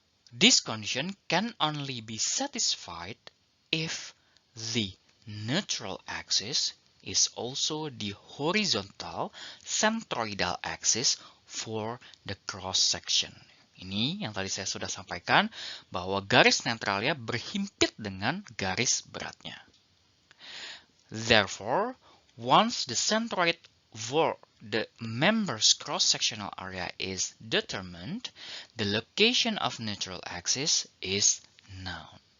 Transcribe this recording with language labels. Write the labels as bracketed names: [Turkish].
[English] This condition can only be satisfied if the neutral axis is also the horizontal centroidal axis for the cross-section. [Indonesian] Ini yang tadi saya sudah sampaikan, bahwa garis netralnya berhimpit dengan garis beratnya. [English] Therefore, once the centroid for the member's cross-sectional area is determined, the location of neutral axis is known.